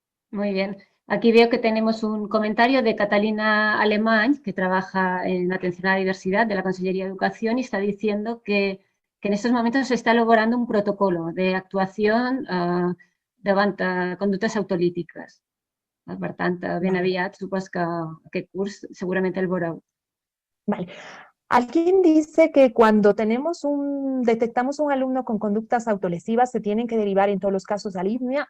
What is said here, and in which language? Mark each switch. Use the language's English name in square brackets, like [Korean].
[Spanish] Muy bien. Aquí veo que tenemos un comentario de Catalina Alemany, que trabaja en atención a la diversidad de la Consellería de Educación, y está diciendo que en estos momentos se está elaborando un protocolo de actuación [Catalan] davant conductes autolítiques. Per tant, ben aviat, supos que aquest curs segurament el veureu. Vale. [Spanish] Alguien dice que cuando detectamos un alumno con conductas autolesivas, ¿se tienen que derivar en todos los casos al ISMIA?